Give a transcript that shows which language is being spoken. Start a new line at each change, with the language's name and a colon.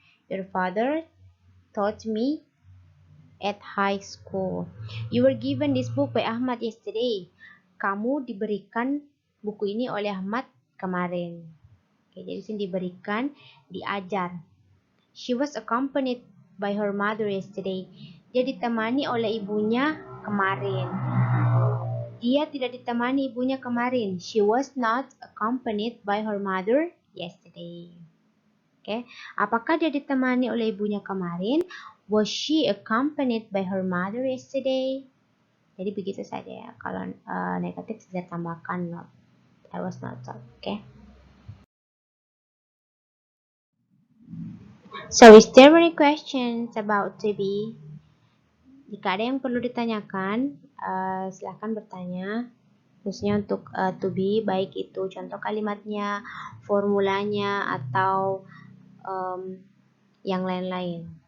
English: Your father taught me at high school. You were given this book by Ahmad yesterday.
Indonesian: Kamu diberikan buku ini oleh Ahmad kemarin. Oke, jadi sini diberikan, diajar.
English: She was accompanied by her mother yesterday.
Indonesian: Dia ditemani oleh ibunya kemarin. Dia tidak ditemani ibunya kemarin.
English: She was not accompanied by her mother yesterday.
Indonesian: Oke, apakah dia ditemani oleh ibunya kemarin?
English: Was she accompanied by her mother yesterday?
Indonesian: Jadi begitu saja ya. Kalau negatif bisa tambahkan not.
English: I was not taught. Oke. So is there any questions about to be?
Indonesian: Jika ada yang perlu ditanyakan, silahkan bertanya. Khususnya untuk to be, baik itu contoh kalimatnya, formulanya, atau yang lain-lain.